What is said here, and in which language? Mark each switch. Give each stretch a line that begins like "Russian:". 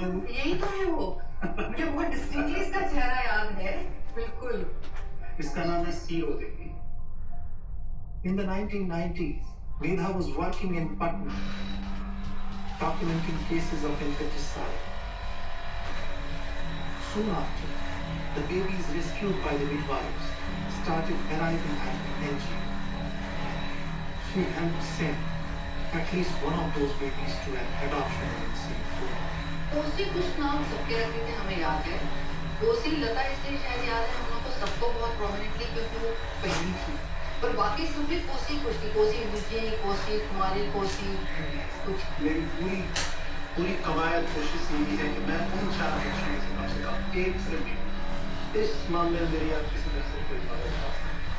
Hindi: यही तो है वो, मुझे बहुत डिस्टिंक्टली इसका चेहरा याद है। बिल्कुल। इसका नाम है sero Devi.
English: In the 1990s, Megha was working in Patna, documenting cases of infanticide. Soon after, the babies rescued by the midwives started arriving at the NG. She helped send at least one of those babies to an adoption agency.
Hindi: Kosi कुछ नाम सबके रखते थे, हमें याद है। कोसी लता इसलिए शायद याद है हम लोग को, सबको बहुत प्रोमिनेंटली, क्योंकि वो पहली थी। पर बाकी सब भी कोसी कुछ थी, कोसी विजय, कोसी कुमारी, कोसी कुछ। मेरी पूरी कवायद कोशिश यही है कि मैं उन 4 बच्चों से कम से कम एक से भी इस मामले में मेरी आप किसी तरह से कोई मदद कर सकते।